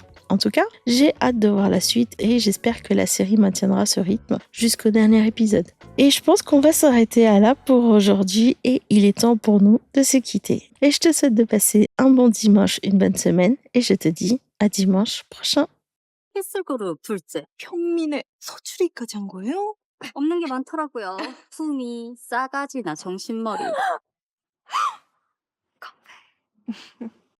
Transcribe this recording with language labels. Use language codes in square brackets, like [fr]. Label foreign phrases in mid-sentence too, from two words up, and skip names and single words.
[fr] En tout cas, j'ai hâte de voir la suite et j'espère que la série maintiendra ce rythme jusqu'au dernier épisode. Et je pense qu'on va s'arrêter à là pour aujourd'hui et il est temps pour nous de se quitter. Et je te souhaite de passer un bon dimanche, une bonne semaine et je te dis à dimanche prochain. [ko] 햇술그룹 둘째. 평민의 서출이까지 한 거예요? 없는 게 많더라고요. 품위, 싸가지나 정신머리.